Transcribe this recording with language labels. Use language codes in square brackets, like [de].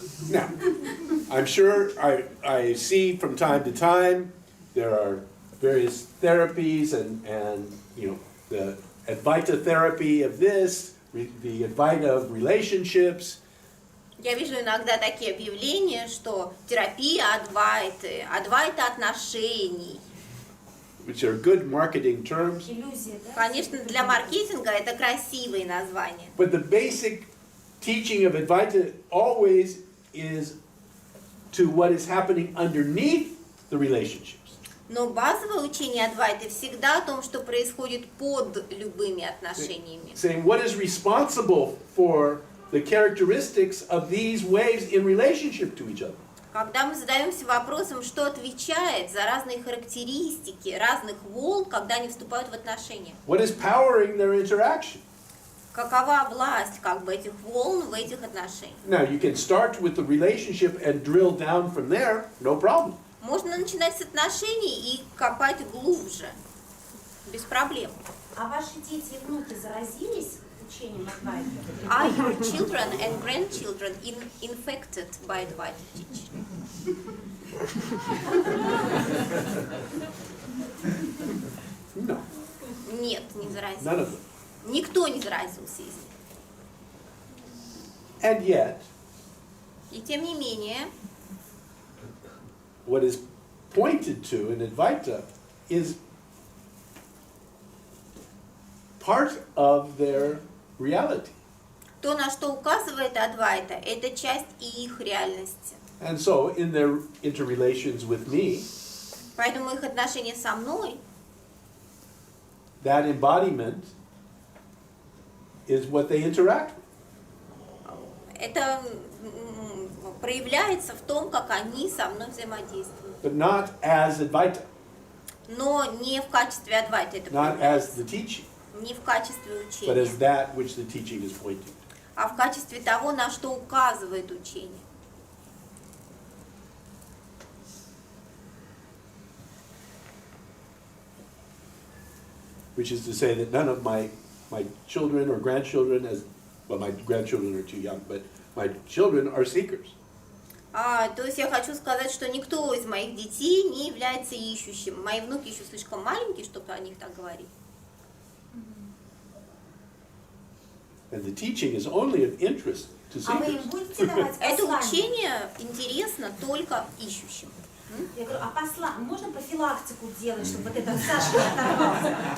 [en] Now, I'm sure I see from time to time there are various therapies and you know, the Advaita therapy of this, the Advaita of relationships. [ru] Я вижу иногда такие объявления, что терапия Адвайты, Адвайта отношений. [en] Which are good marketing terms. [ru] Иллюзия, да? Конечно, для маркетинга это красивые названия. [en] But the basic teaching of Advaita always is to what is happening underneath the relationships. [ru] Но базовое учение Адвайты всегда о том, что происходит под любыми отношениями. [en] Saying what is responsible for the characteristics of these waves in relationship to each other. [ru] Когда мы задаемся вопросом, что отвечает за разные характеристики разных волн, когда они вступают в отношения. [en] What is powering their interaction? [ru] Какова власть как бы этих волн в этих отношениях? [en] Now you can start with the relationship and drill down from there, no problem. [ru] Можно начинать с отношений и копать глубже, без проблем. А ваши дети и внуки заразились учением Адвайты? [en] Are your children and grandchildren infected by Advaita teaching? No, [ru] Нет, не заразились. [en] none of them. [ru] Никто не заразился из них. [en] And yet, [ru] И тем не менее, [en] what is pointed to in Advaita is part of their reality. [ru] то, на что указывает Адвайта, это часть и их реальности. [en] And so, in their interrelations with me, [ru] Поэтому их отношения со мной, [en] that embodiment is what they interact with. [ru] это проявляется в том, как они со мной взаимодействуют. [en] But not as Advaita, [ru] Но не в качестве Адвайта это [en] not as [ru] проявляется. [en] the teaching, [ru] Не в качестве [en] but [ru] учения, [en] as that which the teaching is pointing to. [ru] а в качестве того, на что указывает учение. [en] Which is to say that none of my children or grandchildren, well, my grandchildren are too young, but my children are seekers. [ru] То есть я хочу сказать, что никто из моих детей не является ищущим. Мои внуки еще слишком маленькие, чтобы о них так говорить. [en] And the teaching is only of interest to [ru] А вы им [en] seekers. [ru] будете давать Это послание? учение интересно только ищущим. Я говорю, а можно профилактику делать, чтобы вот этот Саша не оторвался?